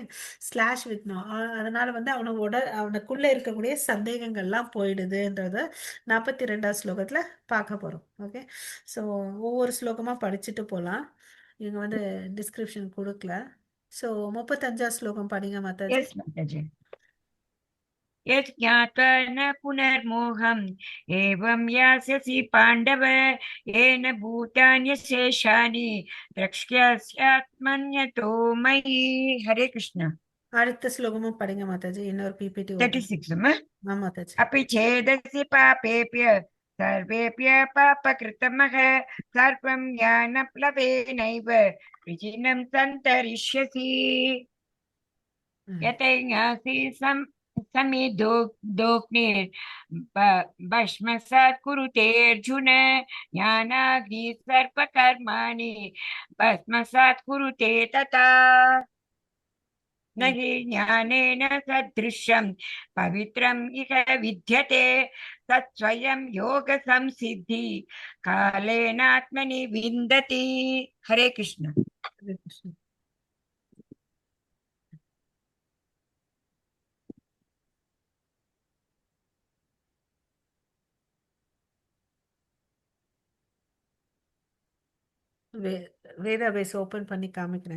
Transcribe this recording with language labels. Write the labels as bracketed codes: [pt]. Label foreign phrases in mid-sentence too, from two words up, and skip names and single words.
[en] slash with no, [ta] அதனால வந்து அவனுக்குள்ள இருக்கக்கூடிய சந்தேகங்கள்லாம் போயிடுதுன்றத 42வது ஸ்லோகத்துல பார்க்க போறோம். ஓகே. ஸோ ஒவ்வொரு ஸ்லோகமா படிச்சுட்டு போலாம். இவங்க வந்து டிஸ்கிரிப்ஷன் கொடுக்கல. ஸோ 35வது ஸ்லோகம் படிங்க மாதாஜி. [en] Yes, Mataji. [sa] यत् ज्ञात्वा न पुनर्मोहम् एवं यास्यसि पाण्डव येन भूतान्यशेषानि द्रक्ष्यस्यात्मन्यतो मयि. हरे कृष्ण. [ta] அடுத்த ஸ்லோகமும் படிங்க மாதாஜி. இன்னொரு பிபிடி ஓபன். 36. மாதாஜி. [sa] अपि चेदसि पापेभ्य सर्वेभ्य पापकृतमः सर्वं ज्ञानप्लवेनैव विचिनं सन्तरिष्यसि. यतैज्ञासि समिदोग्निर् भस्मसात् कुरुते अर्जुन ज्ञानाग्नि सर्वकर्माणि भस्मसात् कुरुते तथा. न हि ज्ञानेन सदृशं पवित्रम् इह विद्यते तत्स्वयं योगसंसिद्धि कालेनात्मनि विन्दति. हरे कृष्ण. हरे कृष्ण. [ta] வே வேதா பேஸ் ஓபன் பண்ணி காமிக்கிறேன்.